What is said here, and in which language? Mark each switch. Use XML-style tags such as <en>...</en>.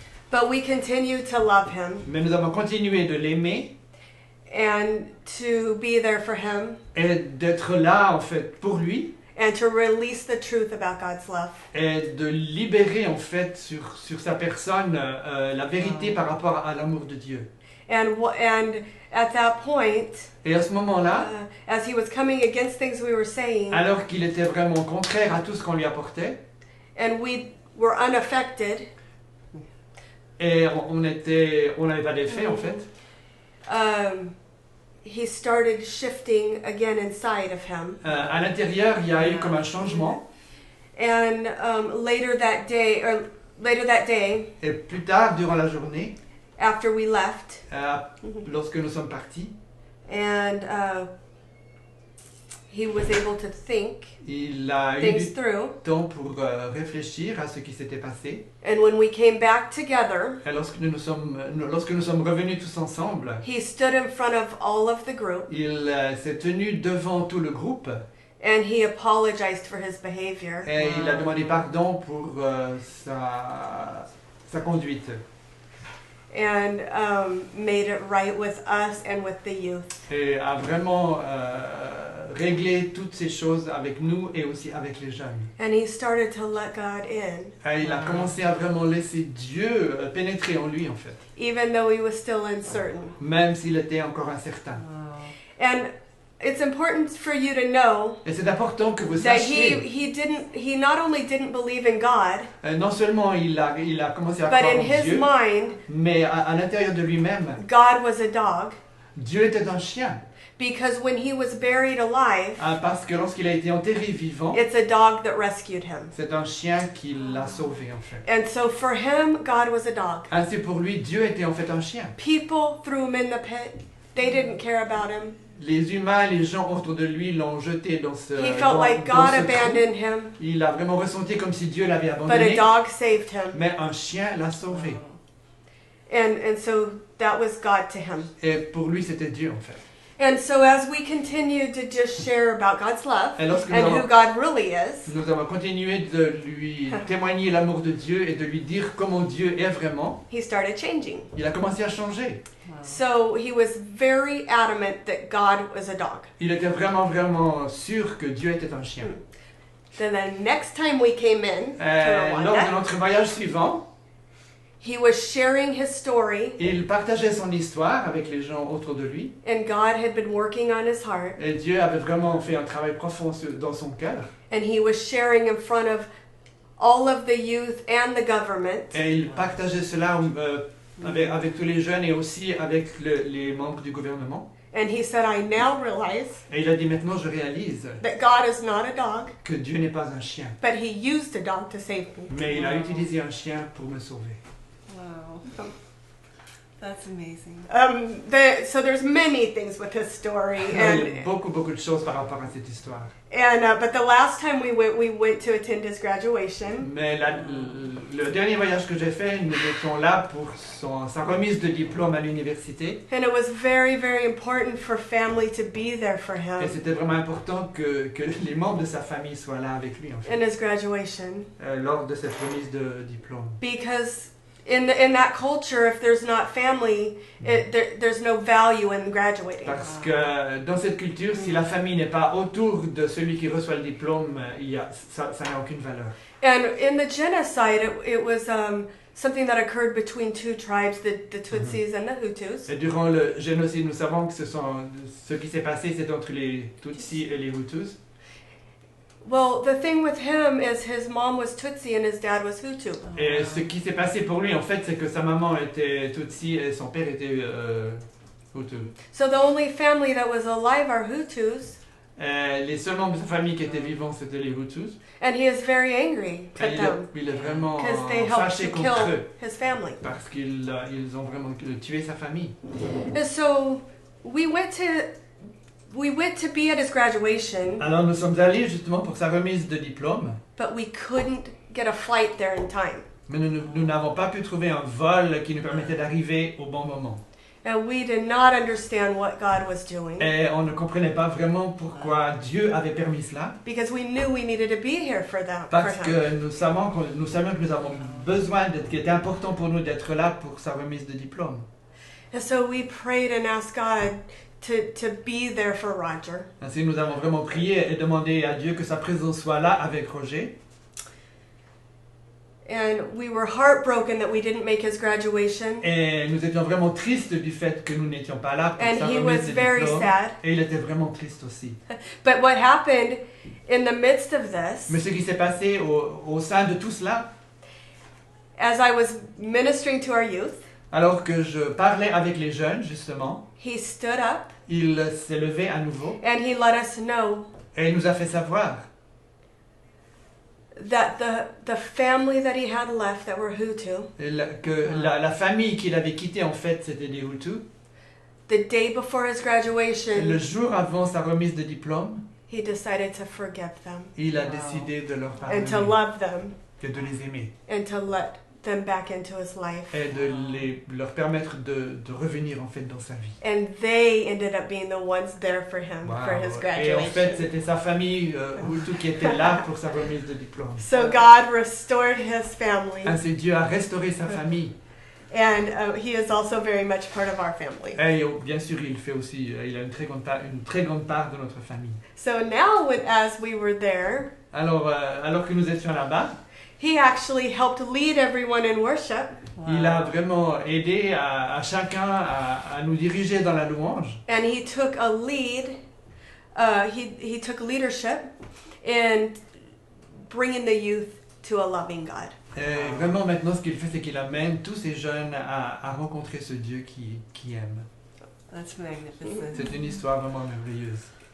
<en>But we continue to love him</en> <fr>Mais nous avons continué de l'aimer</fr> <en>and to be there for him</en> <fr>et d'être là, en fait, pour lui</fr> <en>and to release the truth about God's love.</en> <fr>et de libérer, en fait, sur sa personne la vérité par rapport à l'amour de Dieu.</fr> <en>And at that point,</en> <fr>Et à ce moment-là,</fr> <en>as he was coming against things we were saying,</en> <fr>alors qu'il était vraiment contraire à tout ce qu'on lui apportait,</fr> <en>and we were unaffected,</en> <fr>et on n'avait pas d'effet, en fait,</fr> <en>he started shifting again inside of him.</en> <fr>À l'intérieur, il y a eu comme un changement.</fr> <en>And later that day,</en> <fr>Et plus tard, durant la journée,</fr> <en>after we left,</en> <fr>lorsque nous sommes partis,</fr> <en>and he was able to think</en> <fr>il a eu</fr> <en>things</en> <fr>du</fr> <en>through.</en> <fr>temps pour réfléchir à ce qui s'était passé.</fr> <en>And when we came back together,</en> <fr>Et lorsque nous sommes revenus tous ensemble,</fr> <en>he stood in front of all of the group</en> <fr>il s'est tenu devant tout le groupe</fr> <en>and he apologized for his behavior.</en> <fr>et il a demandé pardon pour sa conduite.</fr> <en>And made it right with us and with the youth.</en> <fr>Et a vraiment réglé toutes ces choses avec nous et aussi avec les jeunes.</fr> <en>And he started to let God in,</en> <fr>Et il a commencé à vraiment laisser Dieu pénétrer en lui en fait,</fr> <en>even though he was still uncertain.</en> <fr>même s'il était encore incertain.</fr> <en>And it's important for you to know</en> <fr>Et c'est important que vous</fr> <en>that</en> <fr>sachiez,</fr> <en>he not only didn't believe in God,</en> <fr>non seulement il a commencé à</fr> <en>but</en> <fr>croire</fr> <en>in</en> <fr>en</fr> <en>his</en> <fr>Dieu,</fr> <en>mind,</en> <fr>mais à l'intérieur de lui-même,</fr> <en>God was a dog.</en> <fr>Dieu était un chien.</fr> <en>Because when he was buried alive,</en> <fr>Parce que lorsqu'il a été enterré vivant,</fr> <en>it's a dog that rescued him.</en> <fr>c'est un chien qui l'a sauvé en fait.</fr> <en>And so for him, God was a dog.</en> <fr>Ainsi pour lui, Dieu était en fait un chien.</fr> <en>People threw him in the pit. They didn't care about him.</en> <fr>Les humains, les gens autour de lui l'ont jeté dans ce</fr> <en>He felt like</en> <fr>dans</fr> <en>God</en> <fr>ce trou.</fr> <en>abandoned him,</en> <fr>Il a vraiment ressenti comme si Dieu l'avait</fr> <en>but a</en> <fr>abandonné,</fr> <en>dog saved him.</en> <fr>mais un chien l'a sauvé.</fr> <en>And so that was God to him.</en> <fr>Et pour lui, c'était Dieu en fait.</fr> <en>And so as we continue to just share about God's love</en> <fr>Et lorsque</fr> <en>and who God really is,</en> <fr>nous avons continué de lui témoigner l'amour de Dieu et de lui dire comment Dieu est vraiment,</fr> <en>he started changing.</en> <fr>il a commencé à changer.</fr> <en>So he was very adamant that God was a dog.</en> <fr>Il était vraiment, vraiment sûr que Dieu était un chien.</fr> <en>Then the next time we came in to</en> <fr>Lors de</fr> <en>Rwanda,</en> <fr>notre voyage suivant,</fr> <en>he was sharing his story,</en> <fr>il partageait son histoire avec les gens autour de lui.</fr> <en>and God had been working on his heart,</en> <fr>Et Dieu avait vraiment fait un travail profond dans son cœur.</fr> <en>and he was sharing in front of all of the youth and the government.</en> <fr>Et il partageait cela avec tous les jeunes et aussi avec les membres du gouvernement.</fr> <en>And he said, I now realize</en> <fr>Et il a dit maintenant je réalise</fr> <en>that God is not a dog,</en> <fr>que Dieu n'est pas un chien.</fr> <en>but he used a dog to save me.</en> <fr>Mais il a utilisé un chien pour me sauver.</fr> <en>Wow. That's amazing. So there's many things with this story,</en> <fr>Il y a</fr> <en>and</en> <fr>beaucoup de choses par rapport à cette histoire.</fr> <en>but the last time we went to attend his graduation,</en> <fr>Mais le dernier voyage que j'ai fait, nous étions là pour sa remise de diplôme à l'université.</fr> <en>and it was very, very important for family to be there for him</en> <fr>Et c'était vraiment important que les membres de sa famille soient là avec lui en fait,</fr> <en>in his graduation,</en> <fr>lors de cette remise de diplôme.</fr> <en>because in that culture, if there's not family, there's no value in graduating.</en> <fr>Parce que dans cette culture, si la famille n'est pas autour de celui qui reçoit le diplôme, ça n'a aucune valeur.</fr> <en>And in the genocide, it was something that occurred between two tribes, the Tutsis and the Hutus.</en> <fr>Et durant le génocide, nous savons que ce qui s'est passé, c'est entre les Tutsis et les Hutus.</fr> <en>Well, the thing with him is his mom was Tutsi and his dad was Hutu.</en> <fr>Et ce qui s'est passé pour lui, en fait, c'est que sa maman était Tutsi et son père était Hutu.</fr> <en>So the only family that was alive are Hutus,</en> <fr>Les seuls membres de sa famille qui étaient vivants, c'était les Hutus.</fr> <en>and he is very angry</en> <fr>Et</fr> <en>at them</en> <fr>il est vraiment</fr> <en>because they helped</en> <fr>fâché</fr> <en>to</en> <fr>contre</fr> <en>kill</en> <fr>eux</fr> <en>his family.</en> <fr>parce qu'ils ont vraiment tué sa famille.</fr> <en>And so we went to be at his graduation,</en> <fr>Alors nous sommes allés justement pour sa remise de diplôme,</fr> <en>but we couldn't get a flight there in time.</en> <fr>mais nous n'avons pas pu trouver un vol qui nous permettait d'arriver au bon moment.</fr> <en>And we did not understand what God was doing</en> <fr>Et on ne comprenait pas vraiment pourquoi Dieu avait permis cela,</fr> <en>because we knew we needed to be here for them.</en> <fr>parce</fr> <en>for him.</en> <fr>que nous savions que nous avons besoin qu'il était important pour nous d'être là pour sa remise de diplôme.</fr> <en>And so we prayed and asked God to be there for Roger.</en> <fr>Ainsi nous avons vraiment prié et demandé à Dieu que sa présence soit là avec Roger.</fr> <en>And we were heartbroken that we didn't make his graduation.</en> <fr>Et nous étions vraiment tristes du fait que nous n'étions pas là pour</fr> <en>And</en> <fr>sa</fr> <en>he</en> <fr>remise</fr> <en>was</en> <fr>de</fr> <en>very</en> <fr>diplôme.</fr> <en>sad.</en> <fr>Et il était vraiment triste aussi.</fr> <en>But what happened in the midst of this,</en> <fr>Mais ce qui s'est passé au sein de tout cela,</fr> <en>as I was ministering to our youth,</en> <fr>alors que je parlais avec les jeunes justement,</fr> <en>he stood up</en> <fr>il s'est levé à nouveau</fr> <en>and he let us know</en> <fr>et il nous a fait savoir</fr> <en>that the family that he had left that were Hutu,</en> <fr>que la famille qu'il avait quittée, en fait, c'était des Hutus.</fr> <en>the day before his</en> <fr>Le</fr> <en>graduation,</en> <fr>jour avant sa remise de diplôme,</fr> <en>he decided to forgive them</en> <fr>il a décidé de leur</fr> <en>and to</en> <fr>pardonner</fr> <en>love them</en> <fr>et de les aimer</fr> <en>and to let them back into his life.</en> <fr>et de leur permettre de revenir en fait dans sa vie.</fr> <en>And they ended up being the ones there for him for his</en> <fr>Et en fait,</fr> <en>graduation.</en> <fr>c'était sa famille Hutu qui était là pour sa remise de diplôme.</fr> <en>So God restored his family,</en> <fr>Ainsi, Dieu a restauré sa famille.</fr> <en>and he is also very much part of our family.</en> <fr>Et bien sûr, il fait aussi, il a une très grande part de notre famille.</fr> <en>So now, as we were there,</en> <fr>Alors que nous étions là-bas,</fr> <en>he actually helped lead everyone in worship.</en> <fr>il a vraiment aidé à chacun à nous diriger dans la louange.</fr> <en>And he took a lead, he took leadership in bringing the youth to a loving God.</en> <fr>Et vraiment maintenant, ce qu'il fait, c'est qu'il amène tous ces jeunes à rencontrer ce Dieu qui aime.</fr> <en>That's magnificent.</en> <fr>C'est une histoire vraiment merveilleuse.</fr>